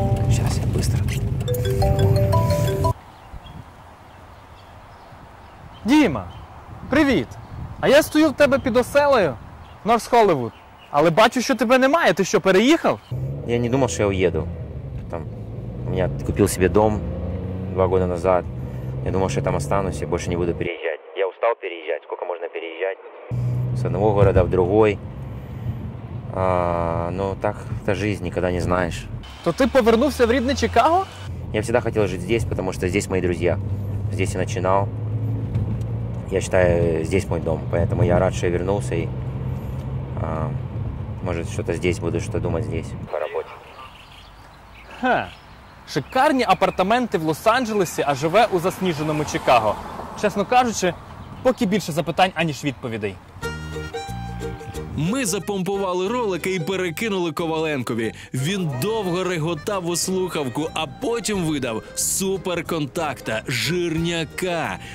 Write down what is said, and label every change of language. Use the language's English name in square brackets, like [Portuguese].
[Russian] Сейчас я быстро. [Ukrainian] Діма! Привіт! А я стою в тебе під оселею, Норс Холлівуд. Але бачу, що тебе немає. Ти що, переїхав? [Russian] Я не думал, что я уеду. У меня купил себе дом 2 года назад. Я думал, что я там останусь и больше не буду переезжать. Я устал переезжать. Сколько можно переезжать? С одного города в другой. Но так, это жизнь, никогда не знаешь. [Ukrainian] То ти повернувся в рідне Чикаго? [Russian] Я всегда хотел жить здесь, потому что здесь мои друзья. Здесь я начинал. Я считаю, здесь мой дом, поэтому я рад, что я вернулся и, может, что-то здесь буду, что думать здесь, по работе. [Ukrainian] Шикарні апартаменти в Лос-Анджелесі, а живе у засніженому Чикаго. Чесно кажучи, поки більше запитань, аніж відповідей. Ми запомпували ролики і перекинули Коваленкові. Він довго реготав у слухавку, а потім видав суперконтакта, жирняка.